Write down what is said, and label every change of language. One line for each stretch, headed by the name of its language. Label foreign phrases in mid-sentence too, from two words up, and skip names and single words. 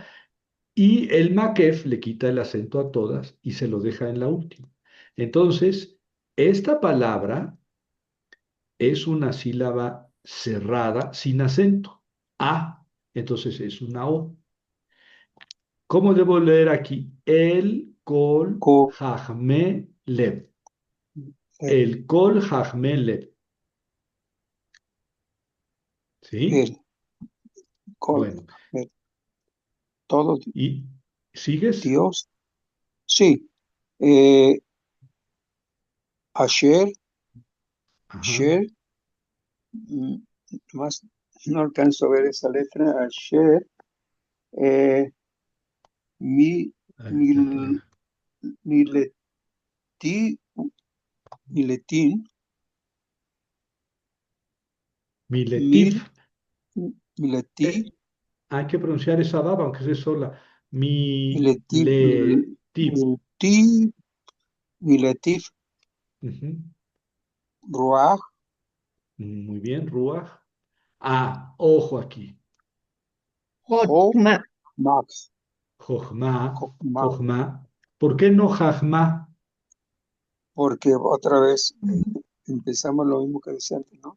Spanish: Y el Makef le quita el acento a todas y se lo deja en la última. Entonces, esta palabra es una sílaba cerrada sin acento. A. Entonces es una O. ¿Cómo debo leer aquí?
Hebrew: El Kol Co- Hajme Lev. eh, El Kol Hajme Lev.
Spanish: ¿Sí? el, col- Bueno. eh, todo ¿Y sigues? Dios. Sí. Eh, Asher, Ajá. Sher, mm, más no alcanzo a ver esa letra.
Hebrew: Asher, eh, mi,
Spanish: Ahí te
Hebrew: mil,
Spanish: queda.
Hebrew: mileti, miletín, Miletif. mil, mileti,
Spanish: Eh, hay que pronunciar esa baba, aunque sea sola.
Hebrew: mileti, Miletif. mileti, miletif, Ujú. ruach,
Spanish: Muy bien, Ruach. Ah, ojo aquí. ho,
Hebrew: Jotma, max, Jochma, Jokma,
Spanish: Jochma. ¿Por qué no Jajma? porque otra vez empezamos lo mismo que decía antes, ¿no?